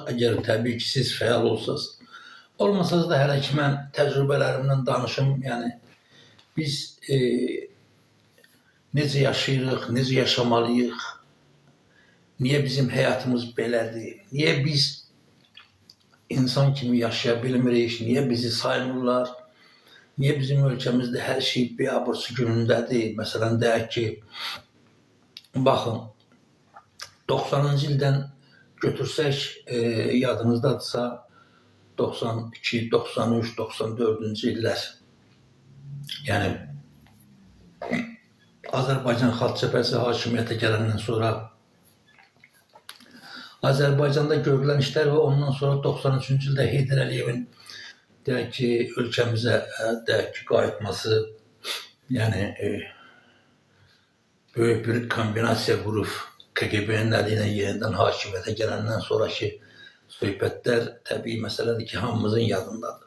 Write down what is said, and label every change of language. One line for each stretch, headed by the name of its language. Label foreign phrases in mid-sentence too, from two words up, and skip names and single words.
Azerbaijani: Əgər təbii ki siz fəal olsanız, olmasanız da hələ ki mən təcrübələrimdən danışım. Yəni biz necə yaşayırıq, necə yaşamalıyıq? Niye bizim hayatımız belədir? Niye biz insan kimi yaşaya bilmirik? Niye bizi saymırlar? Niye bizim ülkemizde her şey bir abırsı günündədir? Mesela deyək ki, baxın, 90-cı ildən götürsək, yadınızdadırsa, 92, 93, 94-cü illər. Yəni, Azərbaycan Xalq Cəbhəsi hakimiyyətə gələndən sonra Azərbaycanda görülən işlər və ondan sonra 93-cü ildə Heydər Əliyevin deyək ki, ölkəmizə deyək ki, qayıtması, yəni böyük bir kombinasiya qurub KGB-nin əli ilə yenidən hakimiyyətə gələndən sonraki söhbətlər təbii məsələdir ki, hamımızın yadındadır.